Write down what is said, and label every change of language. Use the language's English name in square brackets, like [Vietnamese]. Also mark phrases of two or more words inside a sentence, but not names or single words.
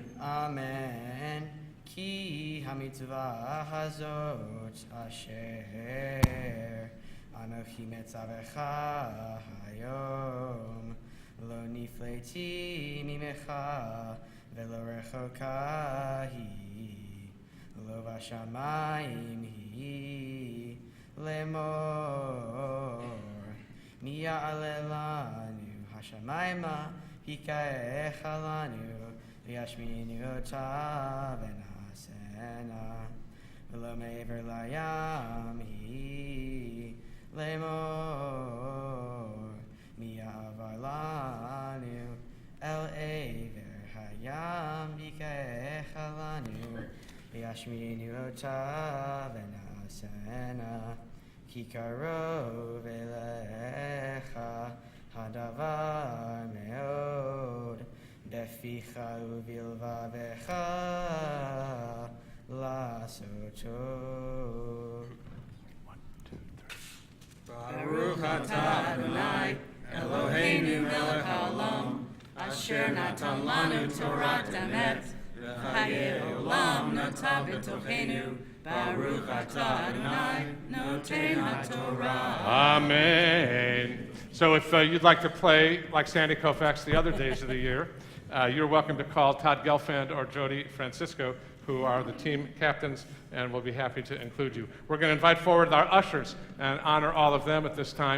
[Hebrew] אמן. כי המצוה הזאת אשר אנכי מצוך היום לא נפלאת ממך ולא רחקה הוא לא בשמים הוא לאמר מי יעלה לנו השמימה ויקחה לנו וישמענו אתה ונעשנה ולא מעבר לים הוא לאמר מי יעבר לנו אל עבר הים ויקחה לנו וישמענו אתה ונעשנה כי קרוב אליך הדבר מאד בפיך ובלבבך לעשתו. ברוך אתה ה' אלהינו מלך העולם אשר נתן לנו תורת אמת וחיי עולם נטע בתוכנו ברוך אתה ה' נותן התורה. Amen. [English] So if you'd like to play like Sandy Koufax the other days of the year, you're welcome to call Todd Gelfand or Jody Francisco, who are the team captains, and we'll be happy to include you. We're going to invite forward our ushers and honor all of them at this time.